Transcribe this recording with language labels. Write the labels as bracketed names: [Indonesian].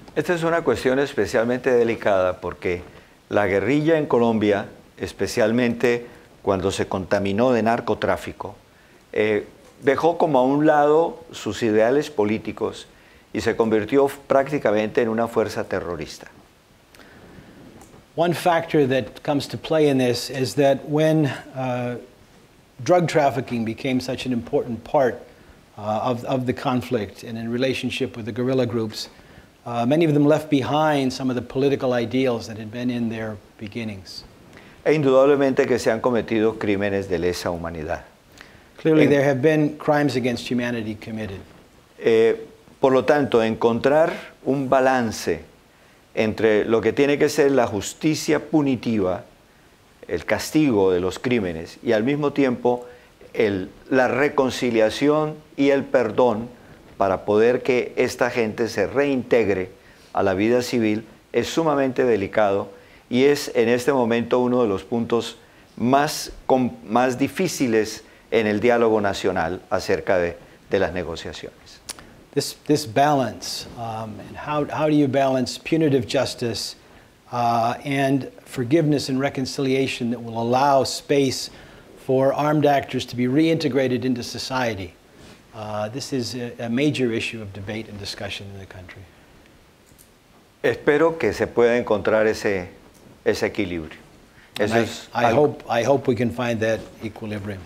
[Spanish] Esta es una cuestión especialmente delicada porque la guerrilla en Colombia, especialmente cuando se contaminó de narcotráfico, dejó como a un lado sus ideales políticos y se convirtió prácticamente en una fuerza terrorista. [English] One factor that comes to play in this is that when drug trafficking became such an important part of the conflict and in relationship with the guerrilla groups, many of them left behind some of the political ideals that had been in their beginnings. [Spanish] E indudablemente que se han cometido crímenes de lesa humanidad. [English] Clearly there have been crimes against humanity committed. [Spanish] Por lo tanto, encontrar un balance entre lo que tiene que ser la justicia punitiva, el castigo de los crímenes, y al mismo tiempo la reconciliación y el perdón para poder que esta gente se reintegre a la vida civil, es sumamente delicado y es en este momento uno de los puntos más difíciles en el diálogo nacional acerca de las negociaciones. [English] This balance, and how do you balance punitive justice and forgiveness and reconciliation that will allow space for armed actors to be reintegrated into society? This is a major issue of debate and discussion in the country. [Spanish] Espero que se pueda encontrar ese equilibrio. [English] I hope we can find that equilibrium.